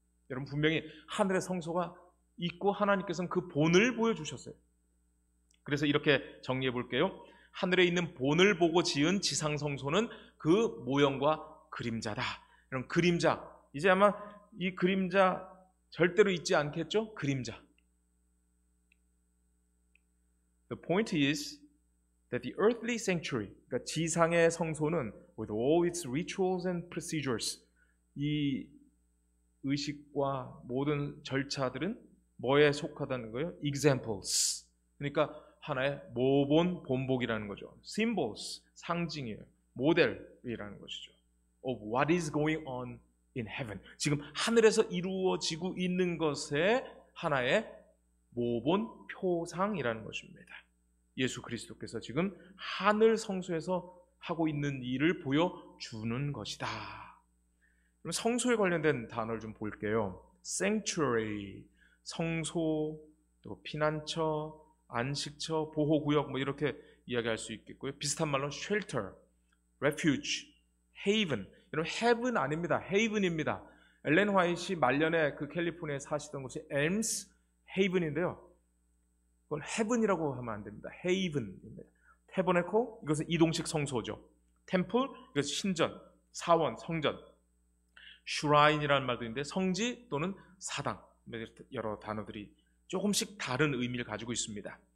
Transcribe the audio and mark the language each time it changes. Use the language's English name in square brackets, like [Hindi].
[Korean] 여러분 분명히 하늘의 성소가 있고 하나님께서는 그 본을 보여주셨어요. 그래서 이렇게 정리해 볼게요. 하늘에 있는 본을 보고 지은 지상성소는 그 모형과 그림자다. 여러분 그림자, 이제 아마 이 그림자 절대로 잊지 않겠죠? 그림자. [English] The point is that the earthly sanctuary, [Korean] 그러니까 지상의 성소는 [English] with all its rituals and procedures, [Korean] 이 의식과 모든 절차들은 뭐에 속하다는 거예요? [English] Examples. [Korean] 그러니까 하나의 모본, 본복이라는 거죠. Symbols, 상징이에요. 모델이라는 것이죠. [English] Of what is going on in heaven. [Korean] 지금 하늘에서 이루어지고 있는 것의 하나의 모본, 표상이라는 것입니다. 예수 그리스도께서 지금 하늘 성소에서 하고 있는 일을 보여주는 것이다. 그럼 성소에 관련된 단어를 좀 볼게요. Sanctuary, 성소, 또 피난처, 안식처, 보호구역 뭐 이렇게 이야기할 수 있겠고요. 비슷한 말로 shelter, refuge, haven. 여러분 heaven 아닙니다. haven입니다. 엘렌 화이트 말년에 그 캘리포니아에 사시던 곳이 엘ms 헤이븐인데요. 그걸 heaven이라고 하면 안 됩니다. haven입니다. tabernacle, 이것은 이동식 성소죠. temple, 이것은 신전, 사원, 성전. shrine이라는 말도 있는데 성지 또는 사당, 여러 단어들이 조금씩 다른 의미를 가지고 있습니다.